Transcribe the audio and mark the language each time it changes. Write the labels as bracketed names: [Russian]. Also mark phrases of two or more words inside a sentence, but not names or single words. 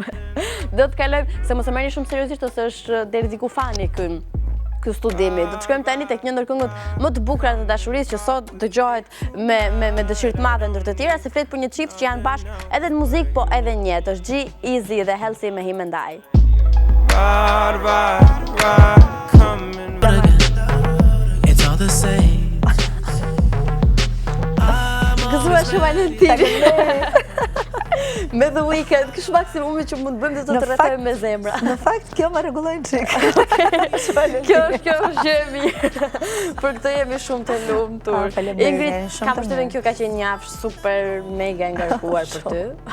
[Albanian] Do të kalojmë, se mos e merrni shumë seriozisht ose është deri diku fani ky studimi. Do të shkojmë tani tek një ndër këngët më të bukura të dashurisë që sot dëgjohet me dëshirë të madhe ndër të tjera, se flet për një çift që janë bashkë edhe në muzikë, po edhe në jetë. Është G-Eazy dhe Healthy me him and I. [English] It's all the same. [Albanian] Gëzuar Shën Valentin. Me The Weeknd, kështë maksimumi që mund bëjmë të rrethojmë me zemra. Në fakt, kjo më rregullojnë çik. Kjo është gjë e mirë. Për këtë jemi shumë të lumtur. Ingrid, kam përshtypjen kjo ka qenë një javë super mega ngarkuar për ty.